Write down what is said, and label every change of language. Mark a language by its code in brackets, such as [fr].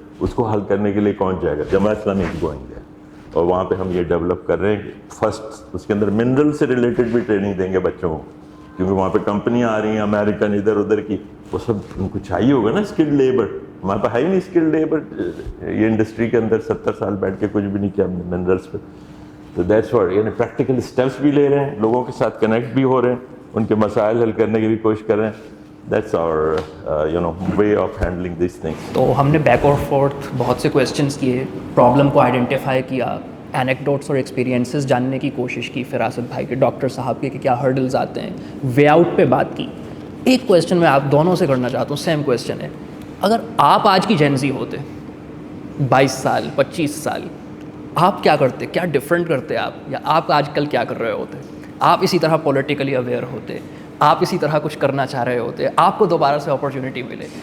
[ur] اس کو حل کرنے کے لیے کون جائے گا؟ جماعت اسلامی کی گوئنگ ہے. اور وہاں پہ ہم یہ ڈیولپ کر رہے ہیں کہ فرسٹ اس کے اندر منرل سے ریلیٹڈ بھی ٹریننگ دیں گے بچوں کو, کیونکہ وہاں پہ کمپنیاں آ رہی ہیں امریکن ادھر ادھر کی, وہ سب ان کو چاہیے ہوگا نا اسکلڈ لیبر. ہمارے پاس ہے ہی نہیں اسکلڈ لیبر. یہ انڈسٹری کے اندر 70 سال بیٹھ کے کچھ بھی نہیں کیا منرلس پہ. تو دیٹس واٹ, یعنی پریکٹیکل اسٹیپس بھی لے رہے ہیں, لوگوں کے ساتھ کنیکٹ بھی ہو رہے ہیں, ان کے مسائل حل کرنے کی بھی کوشش کر رہے ہیں. [en] That's our way of handling these things. [ur] تو ہم نے بیک اور فورتھ بہت سے کویسچنس کیے, پرابلم کو آئیڈینٹیفائی کیا, اینیکڈوٹس اور ایکسپیرینسز جاننے کی کوشش کی فراست بھائی کے, ڈاکٹر صاحب کے کہ کیا ہرڈلز آتے ہیں, وے آؤٹ پہ بات کی. ایک کویسچن میں آپ دونوں سے کرنا چاہتا ہوں, سیم کویسچن ہے. اگر آپ آج کی جینزی ہوتے, 22 سال 25 سال, آپ کیا کرتے, کیا ڈفرینٹ کرتے آپ, یا آپ آج کل کیا کر رہے ہوتے؟ آپ اسی طرح پولیٹیکلی اویئر ہوتے, آپ اسی طرح کچھ کرنا چاہ رہے ہوتے, آپ کو دوبارہ سے اپرچونٹی ملے.